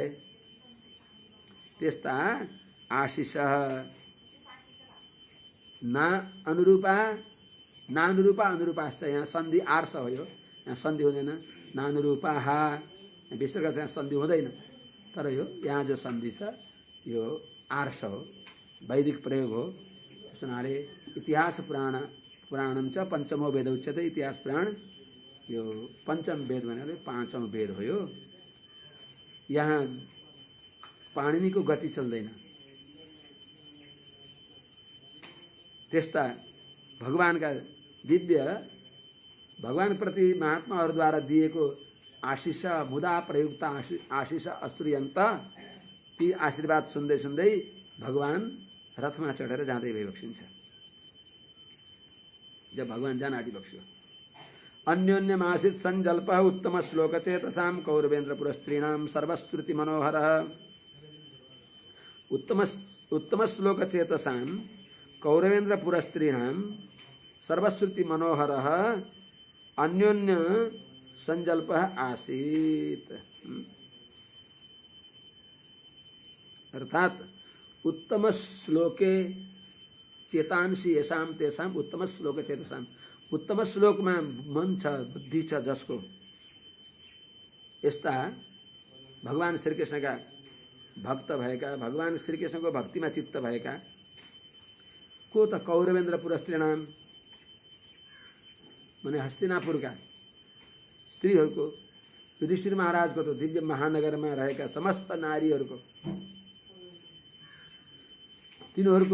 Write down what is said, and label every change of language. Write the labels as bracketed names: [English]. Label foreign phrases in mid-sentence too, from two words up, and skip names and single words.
[Nepali] त्यस्ता आशिष [Sanskrit] ना अनुरूपा नानुरूपा अनुरूपाश्च, [Nepali] यहाँ सन्धि आर्ष हो, यो यहाँ सन्धि हुँदैन। नानुरूपाहा विसर्ग चाहिँ सन्धि हुँदैन, तर यो यहाँ जो सन्धि छ यो आर्ष हो, वैदिक प्रयोग हो। त्यस हुनाले [Sanskrit] इतिहास पुराणम च पञ्चमो वेद उच्यते। [Nepali] इतिहास पुराण यो पञ्चम वेद भनेको पाँचौं वेद हो। यो यहाँ पाणिनीको गति चल्दैन। त्यस्ता भगवानका दिव्य भगवानप्रति महात्माहरूद्वारा दिएको आशिष [Sanskrit] मुदा प्रयुक्त आशिष अश्रुयन्त, [Nepali] ती आशीर्वाद सुन्दै सुन्दै भगवान रथमा चढेर जाँदै भइबक्सिन्छ। जब भगवान जान आँटिबक्स्यो। [Sanskrit] अन्योन्यमाश्रित सञ्जल्प उत्तम श्लोक चेतसां कौरवेन्द्र पुरस्त्रीणां सर्वश्रुति मनोहर। उत्तम श्लोक चेतसां कौरवेन्द्र पुरस्त्रीणां सर्वश्रुति मनोहर अन्योन्य संजल्प आसीत। [Nepali] अर्थात [Sanskrit] उत्तम श्लोके चेतांसी येषां तेषां उत्तम श्लोक चेतसां, [Nepali] उत्तम श्लोकमा मन छ बुद्धि छ जसको, यस्ता भगवान श्रीकृष्णका भक्त भएका, भगवान श्रीकृष्णको भक्तिमा चित्त भएका को त [Sanskrit] कौरवेन्द्र पुरस्त्रीणां [Nepali] माने हस्तिनापुरका स्त्रीहरूको, युधिष्ठिर महाराजको त दिव्य महानगरमा रहेका समस्त नारीहरूको, तिनीहरूको